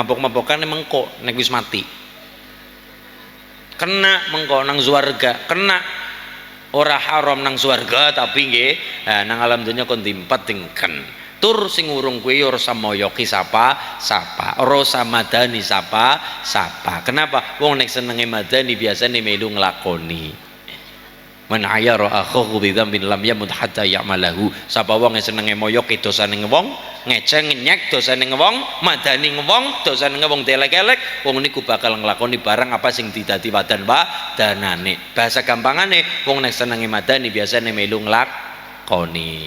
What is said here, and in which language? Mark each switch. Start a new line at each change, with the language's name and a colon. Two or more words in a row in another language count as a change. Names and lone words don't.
Javanese: Mabok-mabokan emang kok nek wis mati. Kena mengko nang swarga, kena ora haram nang swarga tapi nggih nang alam dunya kon dimpetengken. Tur sing urung kuwi ora samoyoki sapa, ora samadani sapa. Kenapa? Wong nek senenge madani biasane melu nglakoni.
Arabic: من عير أخاه بذنب لم يمت حتى يعمله.
Javanese: Sapa wong sing senenge moyoki dosane wong, ngeceng nyek dosane wong, madani wong, dosane wong delek-elek, wong niku bakal nglakoni barang apa sing didadi wadanane. Bahasa gampangane wong nek senenge madani biasane melu nglakoni.